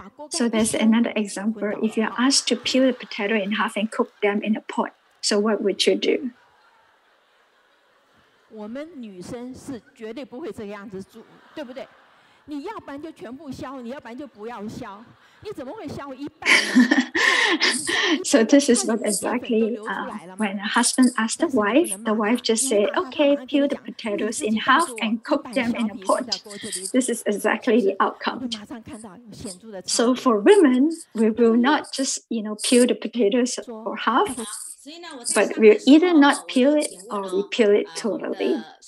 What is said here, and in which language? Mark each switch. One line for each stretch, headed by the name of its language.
English: So there's another example. If you're asked to peel the potato in half and cook them in a pot, so what would you do?
Chinese: 我们女生是绝对不会这个样子煮，对不对？你要不然就全部削，你要不然就不要削，你怎么会削一半呢？
English: So this is what exactly when a husband asked the wife just said, okay, peel the potatoes in half and cook them in a pot. This is exactly the outcome. So for women, we will not just, peel the potatoes for half, but we'll either not peel it or we peel it totally.